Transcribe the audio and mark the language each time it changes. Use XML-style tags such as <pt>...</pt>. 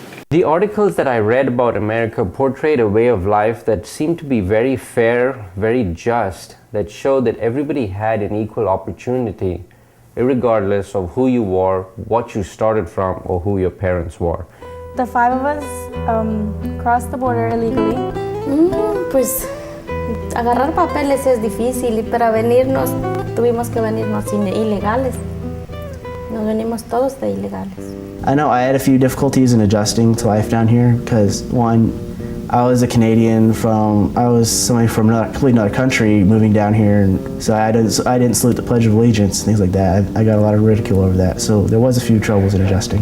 <en>The articles that I read about America portrayed a way of life that seemed to be very fair, very just, that showed that everybody had an equal opportunity, regardless of who you were, what you started from, or who your parents were. The five of us crossed the border illegally.</en> <es>Pues agarrar papeles es difícil, y para venirnos tuvimos que venirnos ilegales. Nos venimos todos de ilegales.</es> <en>I know I had a few difficulties in adjusting to life down here because, one, I was a Canadian I was somebody from completely another country moving down here, and so I didn't salute the Pledge of Allegiance and things like that. I got a lot of ridicule over that, so there was a few troubles in adjusting.</en>